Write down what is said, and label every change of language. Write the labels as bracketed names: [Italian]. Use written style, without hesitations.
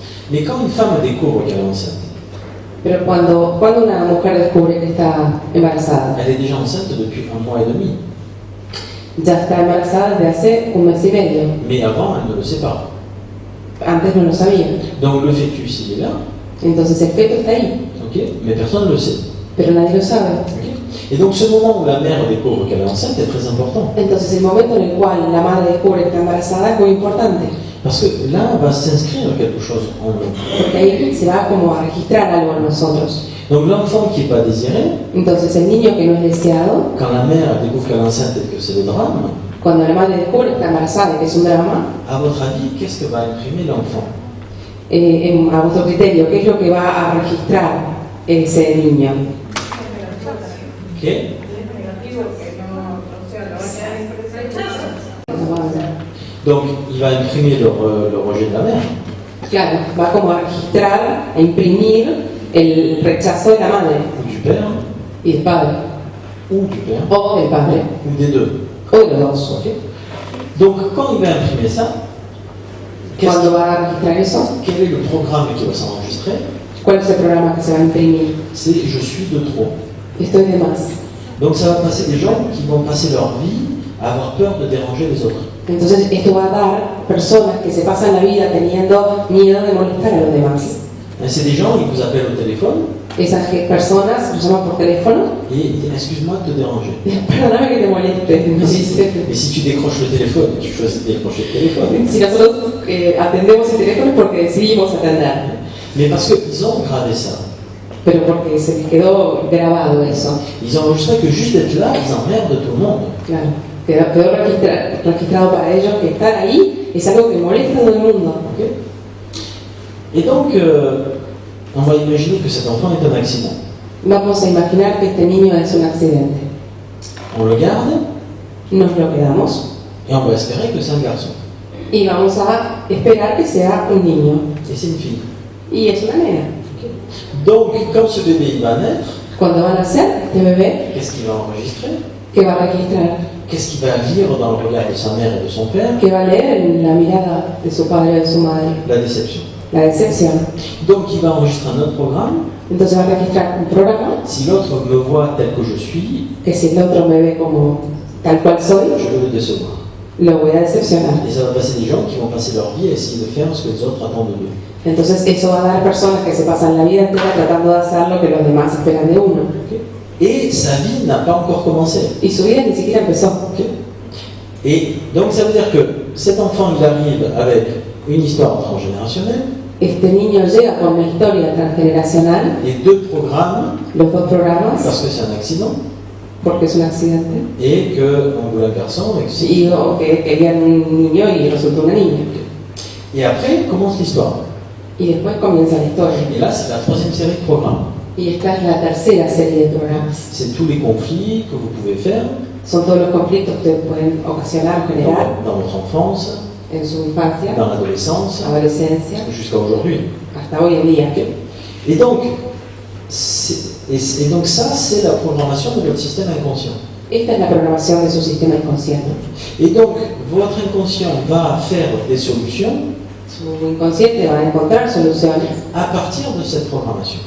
[French] Mais quand une femme découvre qu'elle est enceinte, [Spanish] Pero cuando una mujer descubre que está embarazada, [French] elle est déjà enceinte depuis 1 mois et demi. [Spanish] ya está embarazada desde hace un mes y medio. [French] Mais avant, elle ne le sait pas. [Spanish] Antes no lo sabía. [French] Donc le fœtus, il est là, [Spanish] Entonces el feto está ahí, [French] ok, mais personne ne le sait. [Spanish] pero nadie lo sabe. Ok. [French] Et donc ce moment où la mère découvre qu'elle est enceinte est très important. [Spanish] Entonces el momento en el cual la madre descubre que está embarazada es muy importante. [French] Parce que là, va s'inscrire quelque chose en nous. [Spanish] Porque ahí se va como a registrar algo en nosotros. [French] Donc l'enfant qui n'est pas désiré, [Spanish] Entonces el niño que no es deseado, [French] quand la mère découvre qu'elle est enceinte et que c'est le drame, [Spanish] cuando la madre descubre que está embarazada y que es un drama, [French] à votre avis, qu'est-ce que va imprimer l'enfant? [Spanish] a vuestro criterio, ¿qué es lo que va a registrar ese niño? Ok. [French] Donc il va imprimer le rejet de la mère. [Spanish] Claro, va como a registrar, a imprimir el rechazo de la madre [French] Ou du père, [Spanish] y del padre, [French] ou du père, [Spanish] o del padre, [French] ou des deux. [Spanish] o de los dos. [French] Ok. Donc quand il va imprimer ça, [Spanish] Cuando va a registrar eso, [French] quel est le programme qui va s'enregistrer? [Spanish] ¿cuál es el programa que se va a imprimir? [French] C'est je suis de trop. [Spanish] Estoy de más. [French] Donc ça va passer des gens qui vont passer leur vie à avoir peur de déranger les autres. [Spanish] Entonces esto va a dar personas que se pasan la vida teniendo miedo de molestar a los demás. [French] C'est des gens, ils vous appellent au téléphone [Spanish] Esas personas los llaman por teléfono. [French] et ils disent excuse-moi de te déranger. [Spanish] Perdóname que te moleste, nos dice. [French] Mais si tu décroches le téléphone, tu choisis de décrocher le téléphone. [Spanish] Si nosotros atendemos el teléfono es porque decidimos atender, [French] Mais parce qu'ils ont gravé ça. [Spanish] pero porque se les quedó grabado eso. [French] Ils ont enregistré que juste d'être là, ils emmerdent tout le monde. [Spanish] Claro, quedó registrado para ellos que estar ahí es algo que molesta a todo el mundo. Ok. [French] Et donc, on va imaginer que cet enfant est un accident. [Spanish] Vamos a imaginar que este niño es un accidente. [French] On le garde [Spanish] Nos lo quedamos [French] et on va espérer que c'est un garçon. [Spanish] y vamos a esperar que sea un niño. [French] Et c'est une fille. [Spanish] Y es una nena. [French] Donc, quand ce bébé il va naître, [Spanish] Cuando van a nacer este bebé, [French] qu'est-ce qu'il va enregistrer? [Spanish] ¿qué va a registrar? [French] Qu'est-ce qu'il va lire dans le regard de sa mère et de son père? [Spanish] ¿Qué va a leer en la mirada de su padre o de su madre? [French] La déception. [Spanish] La decepción. [French] Donc, il va enregistrer un autre programme. [Spanish] Entonces va a registrar un programa [French] Si l'autre me voit tel que je suis, [Spanish] que si el otro me ve como tal cual soy, [French] je vais le décevoir. [Spanish] lo voy a decepcionar. [French] Et ça va passer des gens qui vont passer leur vie à essayer de faire ce que les autres attendent d'eux. [Spanish] Entonces eso va a dar personas que se pasan la vida entera tratando de hacer lo que los demás esperan de uno. [French] Et sa vie n'a pas encore commencé. [Spanish] Y su vida ni siquiera empezó. [French] Et donc ça veut dire que cet enfant, il arrive avec une histoire transgénérationnelle. [Spanish] Este niño llega con una historia transgeneracional, [French] Et 2 programmes, [Spanish] los dos programas, [French] parce que c'est un accident, [Spanish] porque es un accidente, [French] et qu'on voulait un garçon. Et, [Spanish] y o que querían un niño y resultó una niña. [French] et après commence l'histoire. [Spanish] Y después comienza la historia. [French] Et là, c'est la 3e série de programmes. [Spanish] Y esta es la tercera serie de programas. [French] C'est tous les conflits que vous pouvez faire [Spanish] Son todos los conflictos que ustedes pueden ocasionar o generar [French] dans votre enfance, [Spanish] en su infancia, [French] dans l'adolescence, [Spanish] adolescencia, [French] jusqu'à aujourd'hui. [Spanish] hasta hoy en día. [French] Et donc, donc ça, c'est la programmation de votre système inconscient. [Spanish] Esta es la programación de su sistema inconsciente. [French] Et donc, votre inconscient va faire des solutions [Spanish] Su inconsciente va a encontrar soluciones [French] à partir de cette programmation.